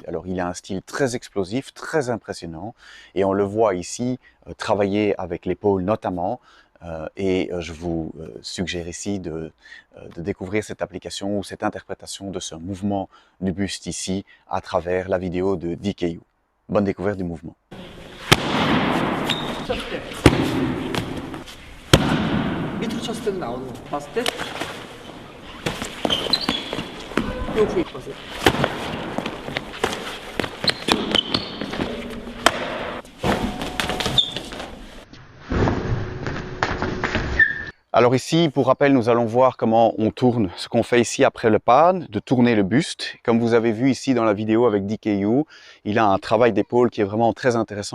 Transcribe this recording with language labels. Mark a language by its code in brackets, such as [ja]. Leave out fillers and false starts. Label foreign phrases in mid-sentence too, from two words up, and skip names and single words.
[fr] Alors il a un style très explosif, très impressionnant. Et on le voit ici travailler avec l'épaule notamment. Je vous suggère ici de découvrir cette application ou cette interprétation de ce mouvement du buste ici à travers la vidéo de DKU. Bonne découverte du mouvement. [ko] 밑으로 쳤을 때도 나오는 거 봤을 때 요 부위 보세요. [fr] Alors ici, pour rappel, nous allons voir comment on tourne, ce qu'on fait ici après le pan, de tourner le buste. Comme vous avez vu ici dans la vidéo avec DKU, il a un travail d'épaule qui est vraiment très intéressant.